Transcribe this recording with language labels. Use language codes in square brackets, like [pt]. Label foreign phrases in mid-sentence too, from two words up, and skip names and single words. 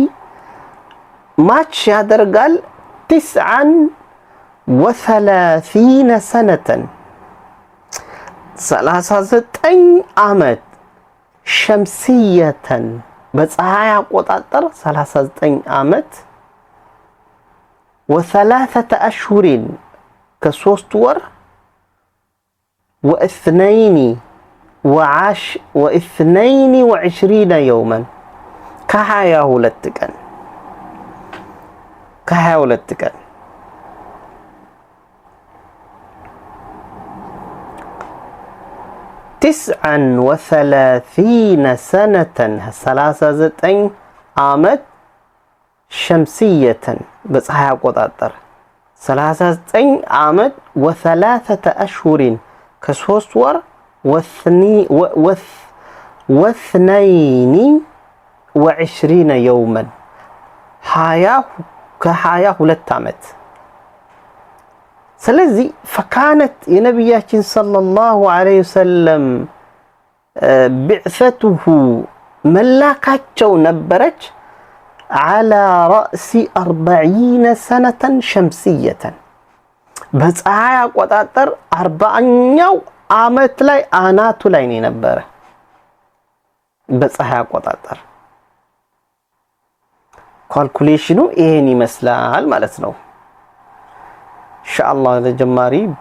[am] ማች ያደርጋል 39 ሰነተን 39 ዓመት ሸምስየተን በፀሐይ አቆጣጠር 39 ዓመት [ar] ወثلاثة أشهر [am] ከ3 ወር [ar] واثنين وعشرين يوما [am] ከ22 ቀን 39 سنة 39 ዓመት ሸምስየተን በፀሐይ አቆጣጠር 39 ዓመት [ar] وثلاثة أشهر [am] ከ3 ወር [ar] واثنين وعشرين يوما [am] 22 ዓመት። ስለዚህ [ar] فكانت የነብያችን صلى الله عليه وسلم [am] بعثته መላካቸው ነበረች [ar] على رأس 40 سنة شمسية [am] በፀሐይ አቆጣጠር 40ኛው ዓመት ላይ አናቱ ላይ ነው ነበረ። በፀሐይ አቆጣጠር ካልኩሌሽኑ ይሄን ይመስላል ማለት ነው። ኢንሻአላህ ለጀማሪ